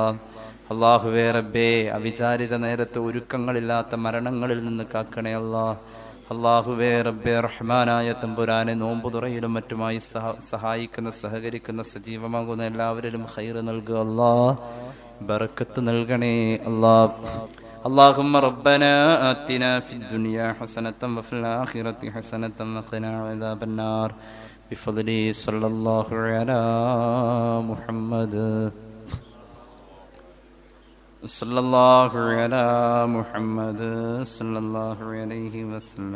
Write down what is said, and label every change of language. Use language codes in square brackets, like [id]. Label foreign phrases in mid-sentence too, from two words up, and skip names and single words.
[ml] അല്ലാഹുവേ റബ്ബേ, അവിചാരിത നേരത്തെ ഒരുക്കങ്ങളില്ലാത്ത മരണങ്ങളിൽ നിന്ന് കാക്കണേ അല്ലാ. അല്ലാഹുവേ റബ്ബേ റഹ്മാനായ തമ്പുരാനെ, നോമ്പുതുറയിലും മറ്റുമായി സഹായിക്കുന്ന സഹകരിക്കുന്ന സജീവമാകുന്ന എല്ലാവരിലും ഖൈറ് നൽകുക അല്ലാ. ബറക്കത്ത് നൽകണേ അല്ലാ. [ar] اللهم ربنا آتنا في الدنيا حسنة وفي الآخرة حسنة وقنا عذاب النار بفضله صلى الله على محمد صلى الله على محمد صلى الله عليه وسلم.